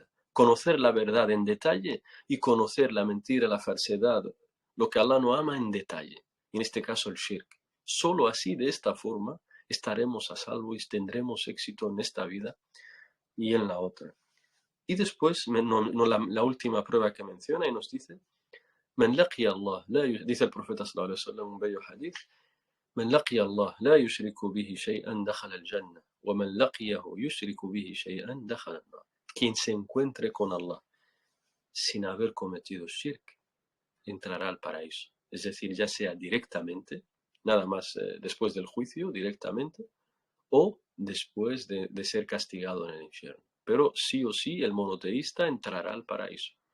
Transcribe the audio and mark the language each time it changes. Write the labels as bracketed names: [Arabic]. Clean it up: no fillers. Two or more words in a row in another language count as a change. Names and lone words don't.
[Spanish] Conocer la verdad en detalle y conocer la mentira, la falsedad, lo que Allah no ama en detalle. En este caso el shirk. Solo así, de esta forma, estaremos a salvo y tendremos éxito en esta vida y en la otra. Y después, la última prueba que menciona y nos dice: [Arabic] "من لقي الله", [Spanish] dice el profeta [Arabic] صلى الله عليه وسلم, [Spanish] un bello hadith: [Arabic] "من لقي الله لا يشرك به شيئا دخل الجنة، ومن لقيه يشرك به شيئا دخل النار". [Spanish] Quien se encuentre con Allah sin haber cometido shirk, entrará al paraíso. Es decir, ya sea directamente, nada más después del juicio, directamente, o después de ser castigado en el infierno. Pero sí o sí el monoteísta entrará al paraíso.